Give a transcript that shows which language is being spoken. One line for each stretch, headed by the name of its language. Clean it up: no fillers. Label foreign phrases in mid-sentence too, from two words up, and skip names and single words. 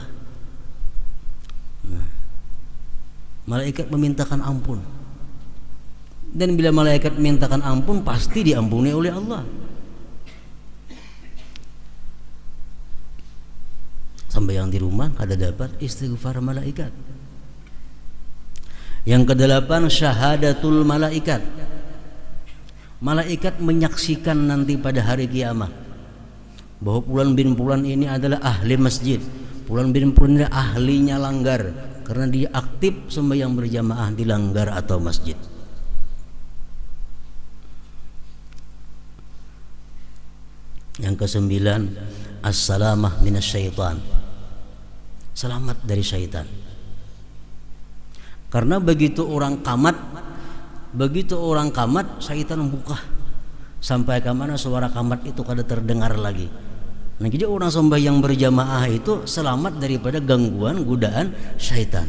Indonesian: Nah, malaikat memintakan ampun, dan bila malaikat memintakan ampun pasti diampuni oleh Allah.
Banjar: Sembahyang di rumah kada dapat istighfar malaikat.
Indonesian: Yang kedelapan, syahadatul malaikat. Malaikat menyaksikan nanti pada hari kiamat bahwa Fulan bin Fulan ini adalah ahli masjid, Fulan bin Fulan ini ahlinya langgar karena dia aktif sembahyang berjamaah di langgar atau masjid. Yang kesembilan,
Arabic: السلامة من الشيطان,
Indonesian: selamat dari syaitan.
Banjar: Karena begitu orang kamat syaitan buka sampai ke mana suara kamat itu kada terdengar lagi.
Indonesian: Nah, jadi orang sembahyang berjamaah itu selamat daripada gangguan godaan syaitan.